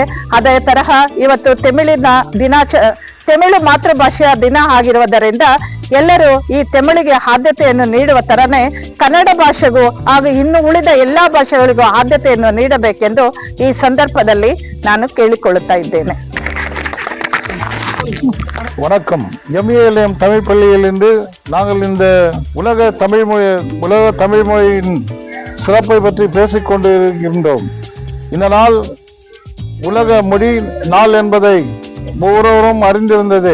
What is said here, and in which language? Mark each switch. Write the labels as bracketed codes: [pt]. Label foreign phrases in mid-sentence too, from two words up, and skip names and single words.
[kn] ಅದೇ ತರಹ ಇವತ್ತು ತಮಿಳು ಮಾತೃಭಾಷೆಯ ದಿನ ಆಗಿರುವುದರಿಂದ ಎಲ್ಲರೂ ಈ ತಮಿಳಿಗೆ ಆದ್ಯತೆಯನ್ನು ನೀಡುವ ತರನೇ ಕನ್ನಡ ಭಾಷೆಗೂ ಹಾಗೂ ಇನ್ನು ಉಳಿದ ಎಲ್ಲಾ ಭಾಷೆಗಳಿಗೂ ಆದ್ಯತೆಯನ್ನು ನೀಡಬೇಕೆಂದು ಈ ಸಂದರ್ಭದಲ್ಲಿ ನಾನು ಕೇಳಿಕೊಳ್ಳುತ್ತಾ ಇದ್ದೇನೆ. [ta] வணக்கம். MELM தமிழ் பள்ளியிலிருந்து நாங்கள் இந்த உலக தமிழ் மொழியின் சிறப்பை பற்றி பேசிக்கொண்டு இருக்கின்றோம். இந்த நாள் உலக மொழி நாள் என்பதை ஒவ்வொருவரும் அறிந்திருந்தது.